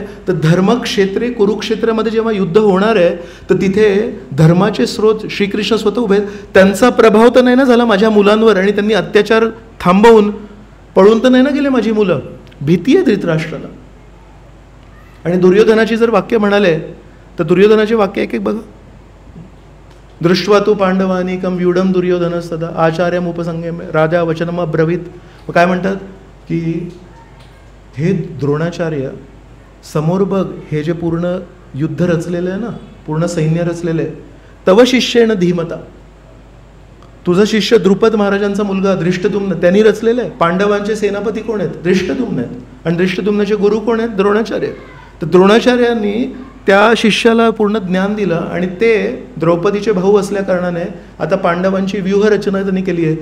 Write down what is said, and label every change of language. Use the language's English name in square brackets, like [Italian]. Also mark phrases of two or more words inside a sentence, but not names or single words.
[Marathi] तर धर्मक्षेत्रे कुरुक्षेत्रामध्ये जेव्हा युद्ध होणार आहे तर तिथे धर्माचे स्रोत श्रीकृष्ण स्वतः उभे आहेत. त्यांचा प्रभाव तर नाही ना झाला माझ्या मुलांवर, आणि त्यांनी अत्याचार थांबवून पळून तर नाही ना गेले माझी मुलं. भीती आहे धृतराष्ट्राला. आणि दुर्योधनाची जर वाक्य म्हणाले तर दुर्योधनाचे वाक्य एक बघा. [Sanskrit] दृष्ट्वा तू पांडवानीकम व्यूढम दुर्योधन सदा आचार्यम उपसंगमे राजा वचनम अब्रवीत. [Marathi] काय म्हणतात की हे द्रोणाचार्य, समोर बघ हे जे पूर्ण युद्ध रचलेलं आहे ना, पूर्ण सैन्य रचलेलं आहे, [Sanskrit] तव शिष्येण धीमता, [Marathi] तुझा शिष्य द्रुपद महाराजांचा मुलगा धृष्टद्युम्न त्यांनी रचलेलं आहे. पांडवांचे सेनापती कोण आहेत? धृष्टद्युम्न आहेत. आणि धृष्टद्युम्नाचे गुरु कोण आहेत? द्रोणाचार्य. तर द्रोणाचार्यांनी त्या शिष्याला पूर्ण ज्ञान दिलं आणि ते द्रौपदीचे भाऊ असल्या कारणाने आता पांडवांची व्यूहरचना त्यांनी केली आहे.